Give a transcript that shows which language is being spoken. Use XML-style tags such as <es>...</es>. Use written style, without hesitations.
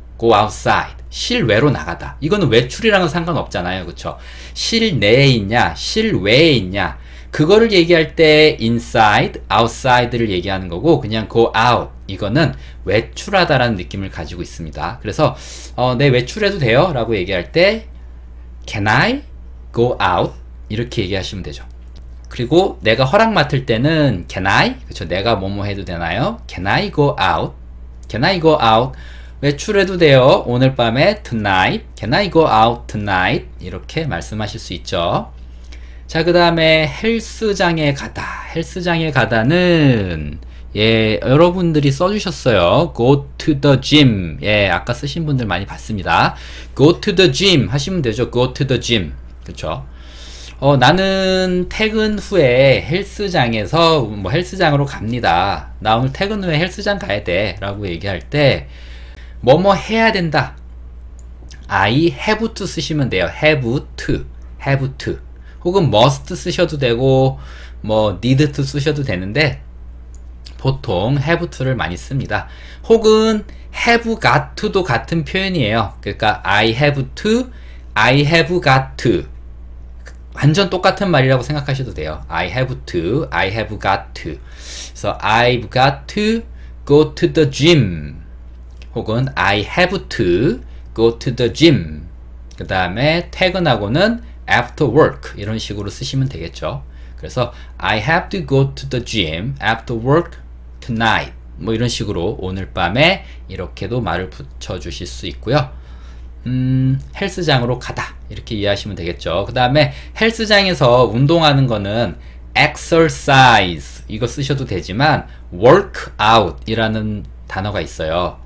<en>go outside.</en> <ko>실외로 나가다. 이거는 외출이랑은 상관없잖아요. 그쵸? 실내에 있냐, 실외에 있냐. 그거를 얘기할 때 inside, outside를 얘기하는 거고 그냥</ko> <en>go out.</en> <ko>이거는 외출하다라는 느낌을 가지고 있습니다. 그래서 네, 외출해도 돼요? 라고 얘기할 때</ko> <en>Can I go out?</en> <ko>이렇게 얘기하시면 되죠. 그리고 내가 허락 맡을 때는</ko> <en>Can I?</en> <ko>그쵸? 내가 뭐뭐 해도 되나요?</ko> <en>Can I go out? Can I go out?</en> <ko>외출해도 돼요? 오늘 밤에 tonight.</ko> <en>Can I go out tonight?</en> <ko>이렇게 말씀하실 수 있죠. 자, 그 다음에 헬스장에 가다. 헬스장에 가다는 예, 여러분들이 써주셨어요.</ko> <en>Go to the gym.</en> <ko>예, 아까 쓰신 분들 많이 봤습니다.</ko> <en>Go to the gym</en> <ko>하시면 되죠.</ko> <en>Go to the gym.</en> <ko>그쵸? 나는 퇴근 후에 헬스장에서 뭐 헬스장으로 갑니다. 나 오늘 퇴근 후에 헬스장 가야 돼. 라고 얘기할 때 뭐뭐 해야 된다.</ko> <en>I have to</en> <ko>쓰시면 돼요.</ko> <en>have to. have to.</en> <ko>혹은 must 쓰셔도 되고 뭐</ko> <en>need to</en> <ko>쓰셔도 되는데 보통</ko> <en>have to</en> <ko>를 많이 씁니다. 혹은</ko> <en>have got to</en> <ko>도 같은 표현이에요.</ko> <en>그러니까 I have to, I have got to.</en> <ko>완전 똑같은 말이라고 생각하셔도 돼요.</ko> <en>I have to, I have got to. 그래서 I've got to go to the gym.</en> <ko>혹은</ko> <en>I have to go to the gym.</en> <ko>그 다음에 퇴근하고는</ko> <en>after work</en> <ko>이런 식으로 쓰시면 되겠죠.</ko> <en>그래서 I have to go to the gym after work tonight.</en> <ko>뭐 이런 식으로 오늘 밤에 이렇게도 말을 붙여 주실 수 있고요. 헬스장으로 가다 이렇게 이해하시면 되겠죠. 그 다음에 헬스장에서 운동하는 거는 exercise 이거 쓰셔도 되지만</ko> <en>work out</en> <ko>이라는 단어가 있어요.</ko>